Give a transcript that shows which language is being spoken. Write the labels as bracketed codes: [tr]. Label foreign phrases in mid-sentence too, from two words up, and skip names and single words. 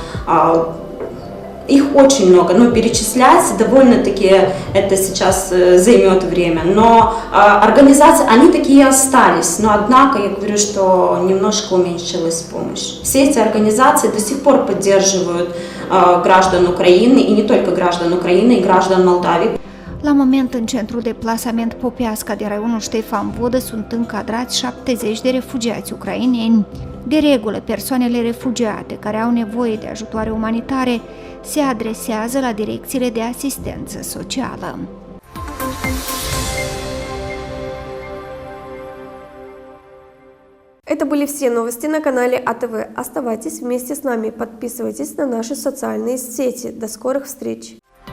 [ru] Их очень много, но перечислять довольно-таки это сейчас займет время. Но организации, они такие остались, но однако я говорю, что немножко уменьшилась помощь. Все эти организации до сих пор поддерживают граждан Украины, и не только граждан Украины, и граждан Молдавии. [ro] La moment, în centrul de plasament Popeasca de raionul Ștefan Vodă sunt încadrați 70 de refugiați ucraineni. De regulă, persoanele refugiate care au nevoie de ajutoare umanitare se adresează la direcțiile de asistență socială. [ru] Это были все новости на канале АТВ. Оставайтесь вместе с нами, подписывайтесь на наши социальные сети. До скорых встреч!